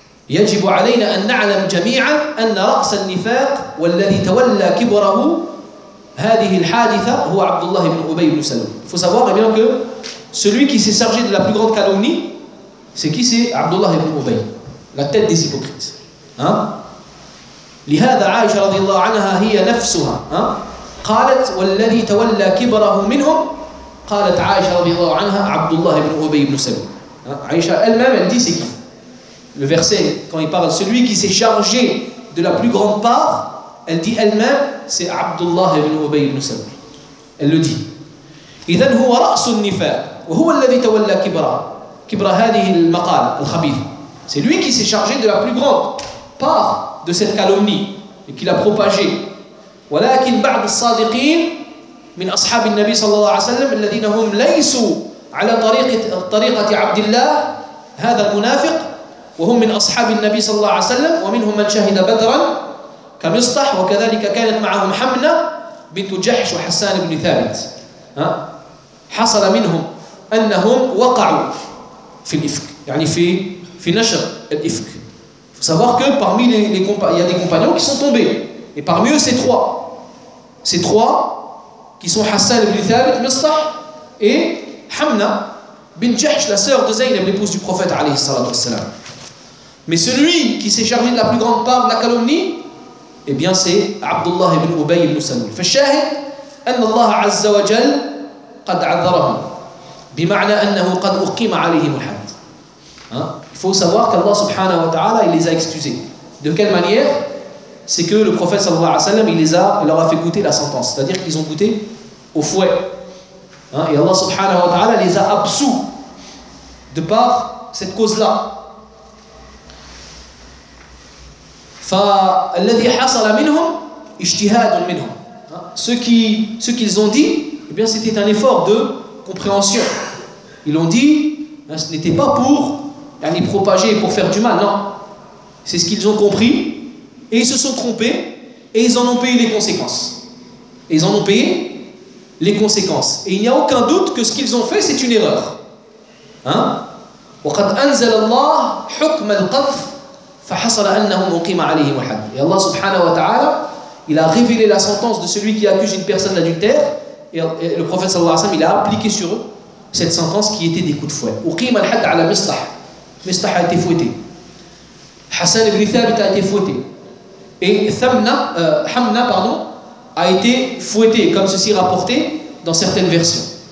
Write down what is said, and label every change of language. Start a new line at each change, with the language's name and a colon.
Arabic: يجب علينا أن نعلم جميعا أن رأس النفاق والذي تولى كبره هذه الحادثة هو عبد الله بن أبي بن سلول.
French: Faut savoir bien que celui qui s'est chargé de la plus grande calomnie, c'est qui? C'est عبد الله بن أبي, la tête des hypocrites. Hein?
Arabic: لهذا عائشة رضي الله عنها هي نفسها. Hein? قالت والذي تولى كبره منهم قالت عائشة رضي الله عنها عبد الله بن أبي بن سلول.
French: عائشة elle-même elle dit c'est qui? Le verset, quand il parle, celui qui s'est chargé de la plus grande part, elle dit elle-même, c'est Abdullah ibn Ubay ibn Salam. Elle le dit.
Arabic: إذن هو رأس النفاق وهو الذي تولى كبرى كبرى هذه المقالة الخبيثة.
French: C'est lui qui s'est chargé de la plus grande part de cette calomnie et qui l'a propagée.
Arabic: ولكن بعض الصادقين من أصحاب النبي صلى الله عليه وسلم الذين هم ليسوا على طريقة عبد الله هذا المنافق وهم من أصحاب النبي صلى الله عليه وسلم ومنهم من شهد بدرا كمصطح وكذلك كانت معهم حمنة بنت جحش وحسان بن ثابت. حصل منهم أنهم وقعوا في الإفك, يعني في نشر الإفك.
French: Faut savoir que parmi les compagnons, il y a des compagnons qui sont tombés, et parmi eux ces trois qui sont Hassan ibn Thabit, Mistah et Hamna bin Jahsh, la sœur de Zaynab, l'épouse du prophète
Arabic: عليه الصلاة والسلام.
French: Mais celui qui s'est chargé de la plus grande part de la calomnie, eh bien c'est Abdullah ibn Ubay ibn Salul.
Arabic: فالشاهد أن الله عز وجل قد عذرهم بمعنى أنه قد أقيم عليهم الحد.
French: Il faut savoir qu'Allah
Arabic: subhanahu wa ta'ala
French: il les a excusés. De quelle manière? C'est que le prophète
Arabic: sallallahu alayhi wa sallam
French: il leur a fait goûter la sentence, c'est-à-dire qu'ils ont goûté au fouet. Et Allah
Arabic: subhanahu wa ta'ala
French: les a absous de par cette cause-là.
Arabic: فالذي حصل منهم اجتهاد منهم.
French: Ce qu'ils ont dit, eh bien c'était un effort de compréhension. Ils l'ont dit, ce n'était pas pour aller propager, pour faire du mal, non. C'est ce qu'ils ont compris, et ils se sont trompés, et ils en ont payé les conséquences. Et il n'y a aucun doute que ce qu'ils ont fait, c'est une erreur. Hein?
Arabic: وقد أنزل الله حكم القذف فحصل أنهم أقيم عليهم الحد.
French: Et Allah
Arabic: subhanahu wa ta'ala,
French: il a révélé la sentence de celui qui accuse une personne d'adultère, et le prophète
Arabic: sallallahu alayhi wa sallam,
French: il a appliqué sur eux cette sentence qui était des coups de fouet.
Arabic: أقيم الحد على مصطح.
French: مصطح a été fouetté. Hassan ibn Thabit a été fouetté. Et Hamna, pardon, a été fouetté, comme ceci rapporté dans certaines versions.